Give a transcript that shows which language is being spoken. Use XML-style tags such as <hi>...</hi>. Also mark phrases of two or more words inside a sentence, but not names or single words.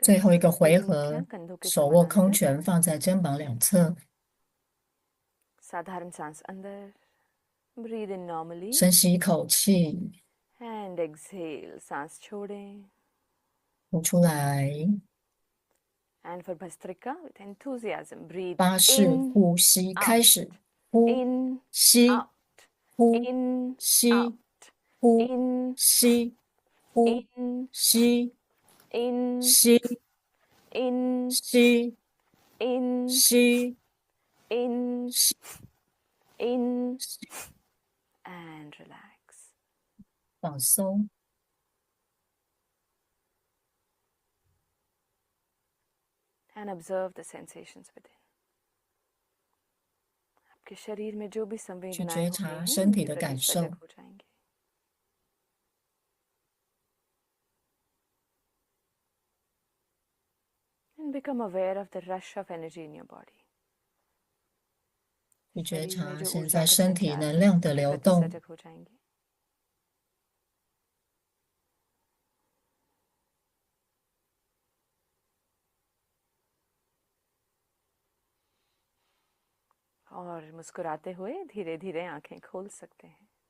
<zh>最后一个回</zh> <hi>पूरी</hi> <zh>合</zh> <hi>मुट्ठियां，कंधों के</hi> <zh>手握空</zh> <hi>समानांतर.</hi> <zh>拳放在肩膀两侧，</zh> <hi>साधारण सांस अंदर.</hi> <en>Breathe in normally</en> <zh>深吸一口气，</zh> <en>and exhale.</en> <hi>सांस छोड़ें.</hi> <zh>呼出来。</zh> <en>And for Bhastrika, with enthusiasm, breathe</en> <zh>巴式</zh> <en>in,</en> <zh>呼吸</zh> <en>out,</en> <zh>开始，呼，</zh> <en>in,</en> <zh>吸，</zh> <en>out,</en> <zh>呼，</zh> <en>in,</en> <zh>吸，</zh> <en>out,</en> <zh>呼，</zh> <en>in,</en> <zh>吸，呼，</zh> <en>in,</en> <zh>吸，</zh> <en>in,</en> <zh>吸，</zh> <en>in,</en> <zh>吸，</zh> <en>in,</en> <zh>吸，</zh> <en>in,</en> <zh>吸，</zh> <en>in, and relax.</en> <zh>放松。</zh> <en>And observe the sensations within.</en> <hi>आपके शरीर में जो भी</hi> <zh>去</zh> <hi>संवेदनाएं</hi> <zh>觉</zh> <hi>हो रही</hi> <zh>察</zh> <hi>हैं</hi> <zh>身体</zh> <hi>उनके</hi> <zh>的</zh> <hi>प्रति</hi> <zh>感受，</zh> <hi>सजग हो जाएंगे.</hi> <en>And become aware of the rush of energy in your body.</en> <zh>去觉</zh> <hi>शरीर में</hi> <zh>察</zh> <hi>जो</hi> <zh>现</zh> <hi>ऊर्जा</hi> <zh>在</zh> <hi>का</hi> <zh>身体</zh> <hi>संचार</hi> <zh>能</zh> <hi>है</hi> <zh>量的</zh> <hi>उसके</hi> <zh>流</zh> <hi>प्रति</hi> <zh>动。</zh> <hi>सजग हो जाएंगे. और मुस्कुराते हुए धीरे धीरे आंखें खोल सकते हैं.</hi>